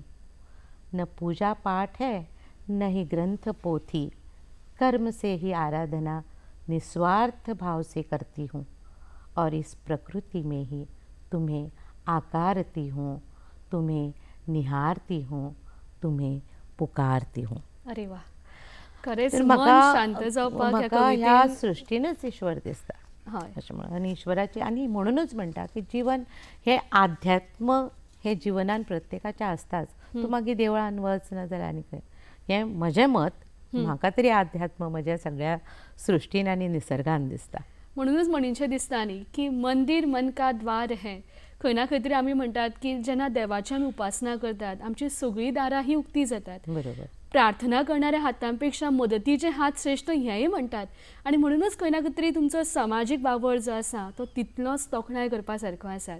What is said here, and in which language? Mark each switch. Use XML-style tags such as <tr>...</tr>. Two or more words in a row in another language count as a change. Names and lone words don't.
<hi>न पूजा पाठ है न ही ग्रंथ पोथी, कर्म से ही आराधना निस्वार्थ भाव से करती हूँ। और इस प्रकृति में ही तुम्हें आकारती हूँ, तुम्हें निहारती हूँ, तुम्हें पुकारती हूँ।</hi> <kok>अरे वा, खरेंच तर मन शांत जावपाक ह्या म्हाका ह्या कवितेन सृष्टीनच ईश्वर दिसता हय अशें म्हणून. आनी ईश्वराची आनी म्हणूनच म्हणटा की जीवन हे आध्यात्म हे जिवनान प्रत्येकाच्या आसताच. तूं मागीर देवळान वच ना जाल्यार आनी खंय. हें म्हजें मत. म्हाका तरी आध्यात्म म्हज्या सगळ्या सृश्टीन आनी निसर्गान दिसता. म्हणूनच म्हणींचें दिसता न्ही की</kok> <hi>मंदिर मन का द्वार है.</hi> <kok>खंय ना खंय तरी आमी म्हणटात की जेन्ना देवाची आमी उपासना करतात आमची सगळीं दारां ही उक्ती जातात. बरोबर. प्रार्थना करणाऱ्या हातांपेक्षा मदतीचे हात श्रेष्ठ हेंय म्हणटात. आनी म्हणूनच खंय ना खंय तरी तुमचो सामाजीक वावर जो आसा तो तितलोच तोखणाय करपा सारको आसात.</kok>